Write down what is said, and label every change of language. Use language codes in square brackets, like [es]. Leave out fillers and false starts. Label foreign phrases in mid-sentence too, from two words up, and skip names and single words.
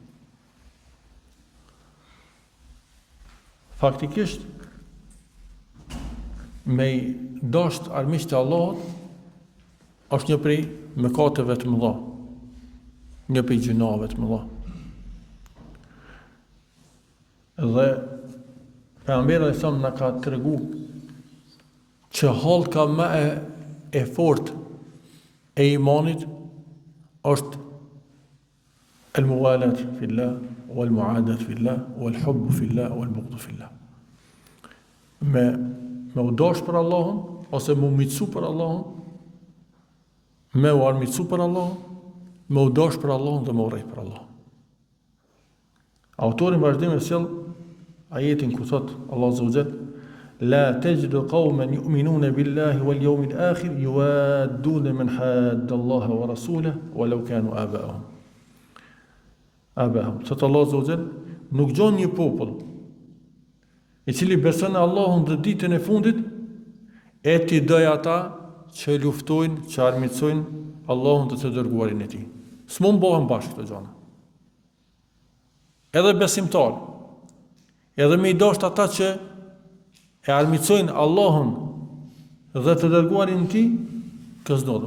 [sq] Faktikisht, me i dasht armiq të Allahut është një prej mëkateve të mëdha, një prej gjunave të mëdha. Dhe pejgamberi e sa na ka tregu që halka më e fortë e imanit është [ar] الموالاة في الله والمعاداة في الله والحب في الله والبغض في الله. [sq] Me u dash për Allahun, ose me u miqsu për Allahun, me u armiqsu për Allahun, me u dash për Allahun dhe me u rrejt për Allahun. Autori në vazhdim e sjell ajetin ku thot [ar] الله عز وجل لا تجد قوما يؤمنون بالله واليوم الآخر يوادون من حاد الله ورسوله ولو كانوا آباءهم. [sq] Thot [ar] الله عز وجل, [sq] nuk gjon një popull i cili beson Allahun dhe ditën e fundit e ti doj ata që luftojnë, që armiqsojnë Allahun dhe të dërguarin e tij. S'mund bëhen bashkë këto gjëra. Edhe besimtar, edhe me i dasht ata që e armiqsojnë Allahun dhe të dërguarin e tij, kësnodë.